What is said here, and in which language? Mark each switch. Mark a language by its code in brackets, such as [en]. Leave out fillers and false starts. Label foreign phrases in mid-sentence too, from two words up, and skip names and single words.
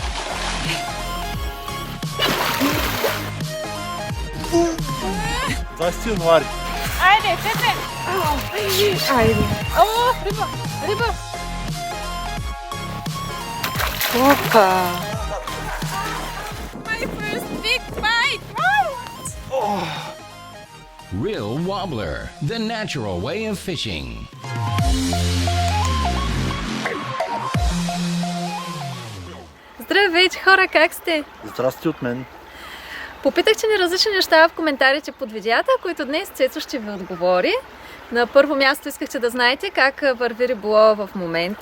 [bg] Здрасти, януари. Айде, Пепе! Айде. О, риба! Риба! Опа! [en] My first big bite! Real Wobbler, the natural way of fishing. [bg] Здравейте, хора, как сте? Здрасти от мен. Попитахте ни различни неща в коментарите под видеята, които днес Цецо ще ви отговори. На първо място искахте да знаете как върви риболова в момента.